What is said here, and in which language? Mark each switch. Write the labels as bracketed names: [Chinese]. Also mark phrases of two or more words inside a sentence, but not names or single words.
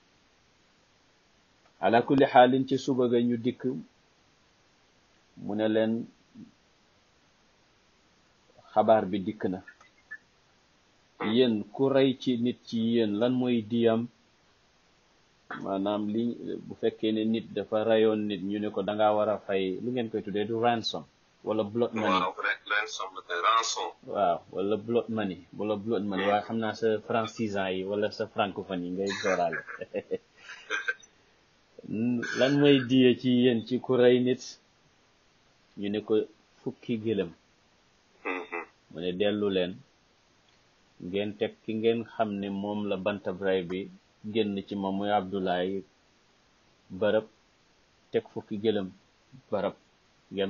[Wolof] ala kulli xaalin ci suba ga ñu dikk mu ne leen xabaar bi dikk na yéen ku rey ci nit ci yéen lan mooy diyam maanaam li bu fekkee ne nit dafa rayoon nit ñu ne ko danga war a fay lu ngeen koy tuddee du ransom wala [English] blood money [Wolof] waaw wala [English] blood money [Wolof] waaye xam naa sa francisant yi wala sa francophone yi ngay dooraale lan mooy diye ci yéen ci ku rey nit ñu ne ko fukki gëlëm mu ne dellu leen ngeen teg ki ngeen xam ne moom la bantab rey bi génn ci moom muy Abdoulaye barab teg fukki gëlëm barab ngeen